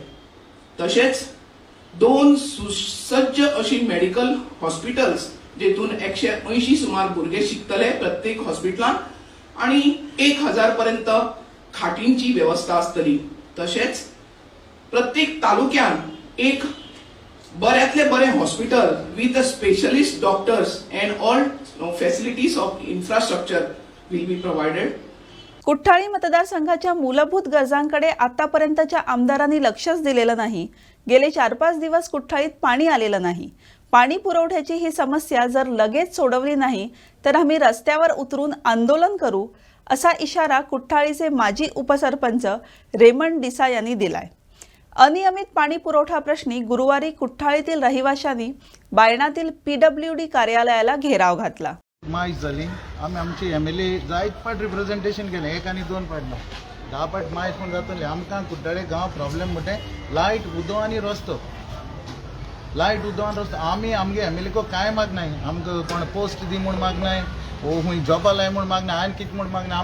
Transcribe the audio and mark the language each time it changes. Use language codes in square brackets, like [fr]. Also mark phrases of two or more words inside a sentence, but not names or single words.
[kok] तशेंच 2 सुसज्ज अशी [en] medical hospitals [kok] जेतून 180 सुमार भुरगे शिकतले प्रत्येक हॉस्पिटलांत आणि 1000 पर्यंत खाटींची व्यवस्था आसतली. तशेंच प्रत्येक तालुक्यान एक बऱ्यातले बरे हॉस्पिटल [en] with specialist doctors and all facilities of infrastructure will be provided. [mr] कुठ्ठाळी मतदारसंघाच्या मूलभूत गरजांकडे आतापर्यंतच्या आमदारांनी लक्षच दिलेलं नाही. गेले 4-5 दिवस कुठ्ठाळीत पाणी आलेलं नाही. पाणी पुरवठ्याची ही समस्या जर लगेच सोडवली नाही तर आम्ही रस्त्यावर उतरून आंदोलन करू, असा इशारा कुठ्ठाळीचे माजी उपसरपंच रेमंड डिसा यांनी दिलाय. अनियमित पाणी पुरवठा प्रश्नी गुरुवारी कुठ्ठाळीतील रहिवाशांनी बायणातील PWD कार्यालयाला घेराव घातला. [kok] माहीत जाली आमी आमची MLA जायत फाट रिप्रेझेंटेशन केलें, 1 आनी 2 फाट ना, 10 फाट माहीत पूण जातले. आमकां कुट्टाळे गांव प्रॉब्लेम म्हणटे लायट, उदो आनी रस्तो. लायट, उदो आनी रस्तो. आमी आमगे MLA को कांय मागनाय. आमकां कोण पोस्ट दी म्हूण मागनाय, ओ खूंय जॉबा लाय म्हूण मागनाय, आनी कितें म्हूण मागनाय.